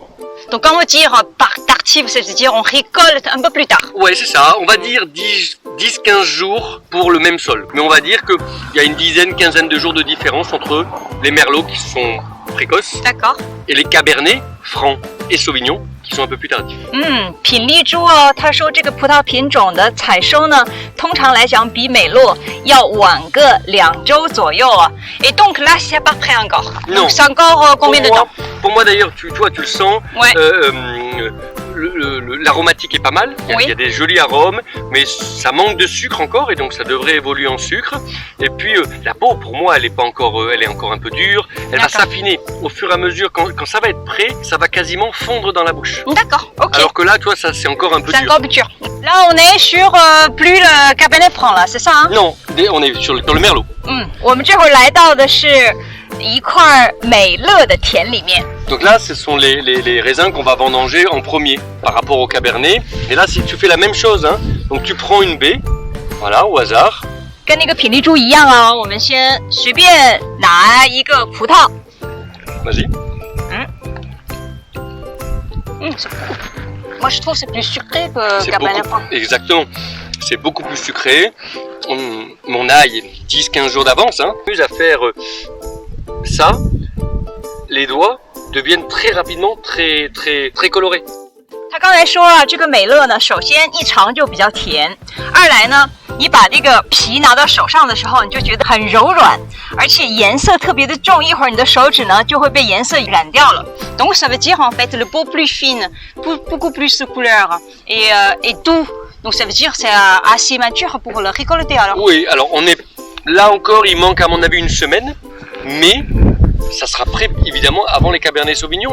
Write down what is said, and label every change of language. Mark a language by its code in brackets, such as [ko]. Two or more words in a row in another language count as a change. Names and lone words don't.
[fr] Donc quand on dit par tardive, c'est-à-dire on récolte un peu plus tard. Ouais, c'est ça. On va dire 10-15 jours pour le même sol. Mais on va dire qu'il y a une quinzaine de jours de différence entre les merlots qui sont précoces. D'accord. Et les cabernets, francs et sauvignons qui sont un peu plus tardifs. [zh] 品丽珠哦，他说这个葡萄品种的采收呢，通常来讲比美洛要晚个2周左右啊。 [fr] Et donc là, c'est pas prêt encore. Non. Donc c'est encore combien de temps? Pour moi d'ailleurs, tu le sens. Ouais. L'aromatique est pas mal, il y a des jolis arômes, mais ça manque de sucre encore et donc ça devrait évoluer en sucre. Et puis la peau pour moi elle est encore un peu dure, elle va s'affiner au fur et à mesure, quand ça va être prêt, ça va quasiment fondre dans la bouche. D'accord, ok. Alors que là, toi, ça c'est encore un peu dur. C'est encore dur. Là, on est sur plus le Cabernet Franc là, c'est ça hein? Non, on est sur le merlot. [zh] 我们这会儿来到的是一块美乐的田里面。 [fr] Donc là, ce sont les raisins qu'on va vendanger en premier par rapport au cabernet. Et là, si tu fais la même chose, hein, donc tu prends une baie, voilà, au hasard. [zh] 跟那个品丽珠一样啊，我们先随便拿一个葡萄。 [fr] Vas-y. Moi, je trouve que c'est plus sucré que Cabernet Franc. Exactement. C'est beaucoup plus sucré. On a 10-15 jours d'avance. Hein. On à faire ça. Les doigts deviennent très rapidement très colorés. [zh] 他刚才说啊，这个美乐呢，首先一尝就比较甜，二来呢，你把这个皮拿到手上的时候，你就觉得很柔软，而且颜色特别的重，一会儿你的手指呢就会被颜色染掉了。 [fr] Donc ça veut dire en fait le peau plus fine, beaucoup plus de couleur et doux. Donc ça veut dire c'est assez mature pour le récolter alors. Oui, alors on est là encore, il manque à mon avis une semaine, mais ça sera prêt évidemment avant les Cabernet Sauvignon.